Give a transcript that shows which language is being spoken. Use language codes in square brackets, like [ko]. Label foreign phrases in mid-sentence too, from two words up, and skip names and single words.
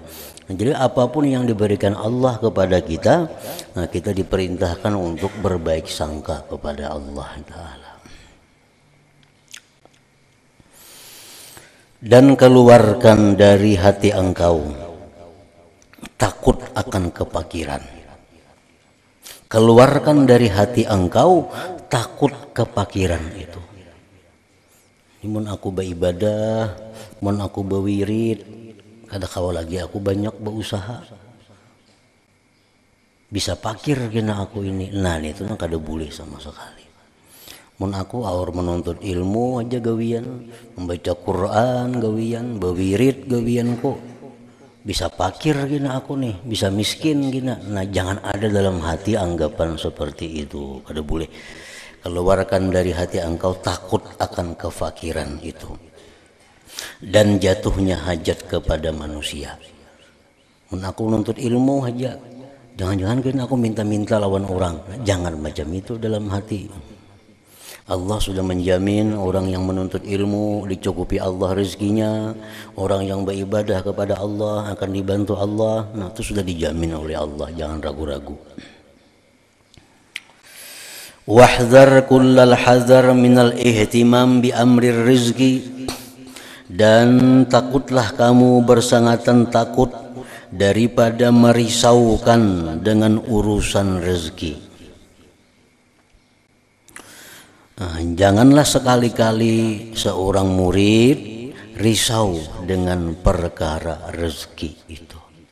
[id] Nah, jadi apapun yang diberikan Allah kepada kita, nah kita diperintahkan untuk berbaik sangka kepada Allah Ta'ala. dan keluarkan dari hati engkau takut akan kepakiran. Keluarkan dari hati engkau takut kepakiran itu. [bjn] Mun aku beribadah, mun aku berwirid, kada kawa lagi aku banyak berusaha. Bisa pakir kena aku ini. Nah itu kan kada boleh sama sekali. Mun aku aur menuntut ilmu aja gawian, membaca Quran gawian, berwirid gawian kok. Bisa pakir gina aku nih, bisa miskin gina. [id] Nah jangan ada dalam hati anggapan seperti itu, kada boleh. Keluarkan dari hati engkau takut akan kefakiran itu dan jatuhnya hajat kepada manusia. [bjn] Mun aku nuntut ilmu aja, jangan-jangan kan aku minta-minta lawan orang. [id] Jangan macam itu dalam hati. Allah sudah menjamin orang yang menuntut ilmu dicukupi Allah rezekinya, orang yang beribadah kepada Allah akan dibantu Allah. Nah itu sudah dijamin oleh Allah, jangan ragu-ragu. [ar] وَاحْذَرْ كُلَّ الْحَذَرِ مِنَ الِاهْتِمَامِ بِأَمْرِ الرِّزْقِ, [id] dan takutlah kamu bersangatan takut daripada merisaukan dengan urusan rezeki. Nah, janganlah sekali-kali seorang murid risau dengan perkara rezeki itu.